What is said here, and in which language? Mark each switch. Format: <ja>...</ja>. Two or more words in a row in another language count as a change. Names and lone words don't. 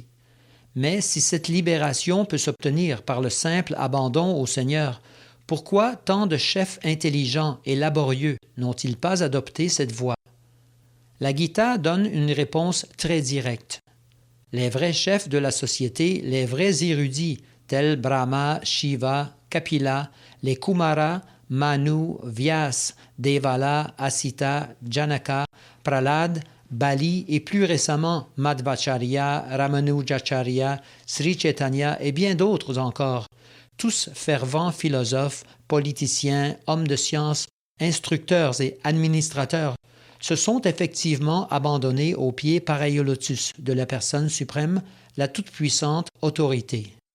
<fr>Mais si cette libération peut s'obtenir par le simple abandon au Seigneur, pourquoi tant de chefs intelligents et laborieux n'ont-ils pas adopté cette voie? La Gita donne une réponse très directe. Les vrais chefs de la société, les vrais érudits, tels Brahma, Shiva, Kapila, les Kumara, Manu, Vyas, Devala, Asita, Janaka, Prahlad, Bali et plus récemment Madhvacharya, Ramanujacharya, Sri Chaitanya et bien d'autres encore, tous fervents philosophes, politiciens, hommes de science, instructeurs et administrateurs, se sont effectivement abandonnés aux pieds pareils au lotus de la personne suprême, la toute-puissante autorité.</fr>